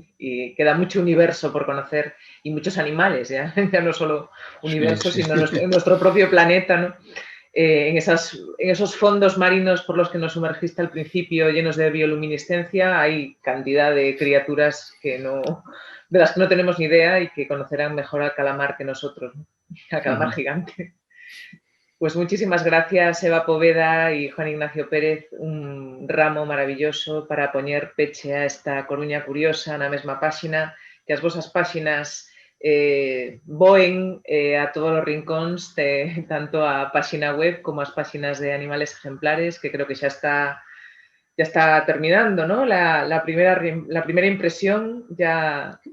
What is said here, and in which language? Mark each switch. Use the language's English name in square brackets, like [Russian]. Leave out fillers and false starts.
[Spanish] Y queda mucho universo por conocer y muchos animales, ya no solo universo, sino nuestro propio planeta, ¿no? En esos fondos marinos por los que nos sumergiste al principio, llenos de bioluminiscencia, hay cantidad de criaturas de las que no tenemos ni idea y que conocerán mejor al calamar que nosotros, ¿no? Al calamar gigante. Pues muchísimas gracias, Eva Poveda y Juan Ignacio Pérez, un ramo maravilloso para poner peche a esta Coruña curiosa [Galician] na mesma páxina, que as vosas páxinas voen a todos os rincóns, tanto a páxina web como as páxinas de Animales Ejemplares, [Spanish] que creo que ya está terminando, [Galician] ¿no? [Spanish] La primera impresión ya